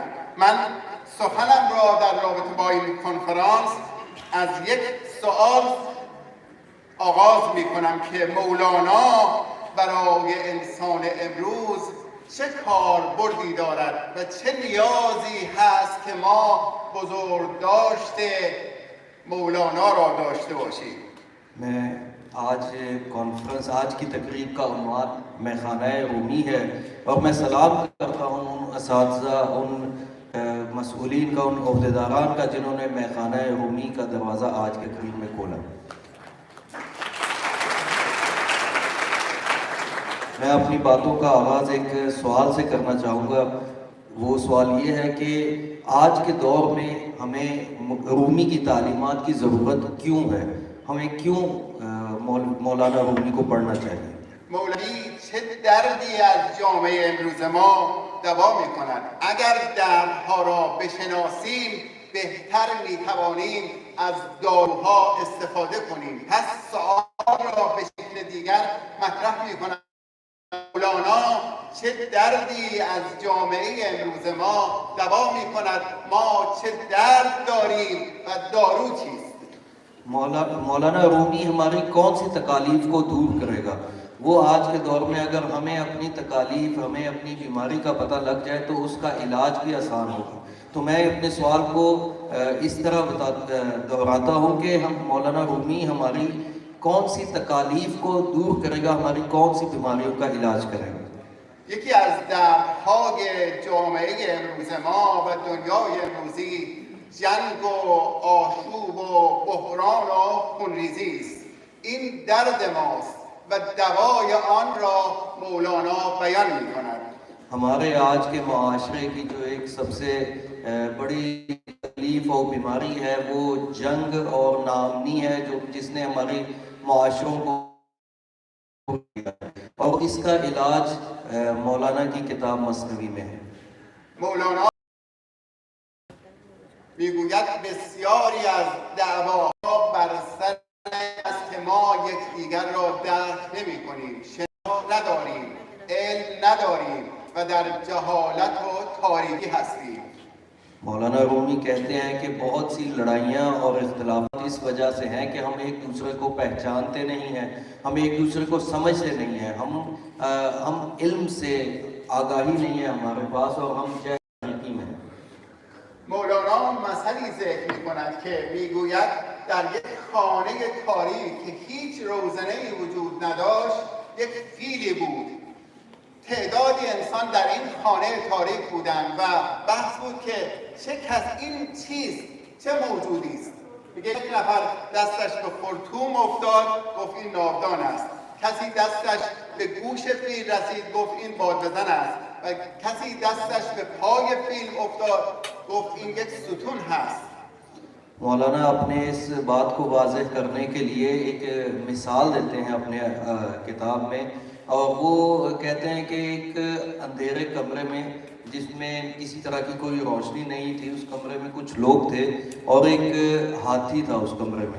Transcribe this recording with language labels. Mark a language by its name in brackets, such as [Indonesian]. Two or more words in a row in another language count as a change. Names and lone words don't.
[Persian] من سخنم را در رابطه با این کنفرانس از یک سوال آغاز می کنم که مولانا برای انسان امروز چه کاربردی دارد و چه نیازی هست که ما بزرگداشت مولانا را داشته باشیم. [Urdu] میں آج کی تقریب کا عنوان میخانہ رومی ہے اور میں سلام کرتا ہوں ان اساتذہ ان مسئولین کا ان عہدیداران کا جنہوں نے میخانہ رومی کا دروازہ آج کے تقریب میں کھولا. میں اپنی باتوں کا آغاز ایک سوال سے کرنا چاہوں گا. وہ سوال یہ ہے کہ آج کے دور میں ہمیں رومی کی تعلیمات کی ضرورت کیوں ہے؟ ہمیں کیوں مولانا رومی کو پڑھنا چاہیے؟ [Persian] مولوی چه دردی از جامعه امروز ما دوا می‌کند. اگر دردها را بشناسیم بهتر می‌توانیم از داروها استفاده کنیم. پس سوال را به شکل دیگر مطرح می‌کنم. مولانا چه دردی از جامعه امروز ما دوا می‌کند. ما چه درد داریم و دارو چیست؟ [Urdu] مولانا رومی ہماری کون سی تکالیف کو دور کرے گا؟ وہ آج کے دور میں اگر ہمیں اپنی تکالیف ہمیں اپنی بیماری کا پتہ لگ جائے تو اس کا علاج بھی آسان ہوگا. تو میں اپنے سوال کو اس طرح دہراتا ہوں کہ ہم مولانا رومی ہماری کون سی تکالیف کو دور کرے گا، ہماری کون سی بیماریوں کا علاج کرے گا. [Persian] یکی از دردهای جامعه امروز ما و دنیای امروزی جنگ و آشوب و بحران و خونریزی است. این درد ماست و دوای آن را مولانا بیان می کند. [Urdu] ہمارے آج کے معاشرے کی جو ایک سب سے بڑی تکلیف اور بیماری ہے وہ جنگ اور ناامنی ہے جس نے ہمارے معاشروں کو اور اس کا علاج مولانا کی کتاب مثنوی میں ہے. [Persian] مولانا میگوید بسیاری از دعواها بر سر است که ما یکدیگر را درک نمی‌کنیم، شناخت نداریم، علم نداریم و در جهالت و تاریکی هستیم. [Urdu] مولانا رومی کہتے ہیں کہ بہت سی لڑائیاں اور اختلافات اس وجہ سے ہیں کہ ہم ایک دوسرے کو پہچانتے نہیں ہیں، ہم ایک دوسرے کو سمجھتے نہیں ہیں، ہم علم سے آگاہی نہیں ہے ہمارے پاس اور ہم جاہلی میں ہیں. [Persian] مولانا مثلی ذکر می‌کند که میگوید در یک خانه تاریک که هیچ روزنه‌ای وجود نداشت یک فیلی بود. تعدادی انسان در این خانه تاریک بودند و بحث بود که چه کس این چیست، چه موجودی است. میگه یک نفر دستش به خرطوم افتاد گفت این ناودان است. کسی دستش به گوش فیل رسید گفت این بادبزن است و کسی دستش به پای فیل افتاد گفت این یک ستون هست. [Urdu] مولانا اپنے اس بات کو واضح کرنے کے لیے ایک مثال دیتے ہیں اپنے کتاب میں اور وہ کہتے ہیں کہ ایک اندھیرے کمرے میں جس میں کسی طرح کی کوئی روشنی نہیں تھی، اس کمرے میں کچھ لوگ تھے اور ایک ہاتھی تھا اس کمرے میں.